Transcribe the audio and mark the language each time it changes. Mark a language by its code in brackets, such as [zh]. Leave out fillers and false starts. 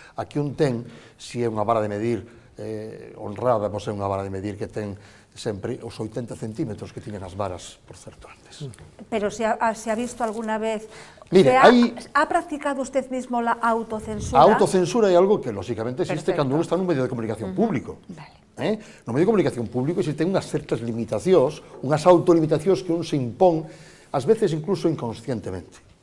[gl] Aquí un ten, se é unha vara de medir honrada, pois é unha vara de medir que ten sempre os 80 centímetros que tiñen as varas, por certo, antes. [es] Pero se ha visto alguna vez... Mire, ¿Ha practicado usted mismo la autocensura? [gl] A autocensura é algo que, lóxicamente, existe Perfecto. cando uno está nun medio de comunicación público. Vale. No medio de comunicación público existen unhas certas limitacións, unhas autolimitacións que un se impón, ás veces incluso inconscientemente.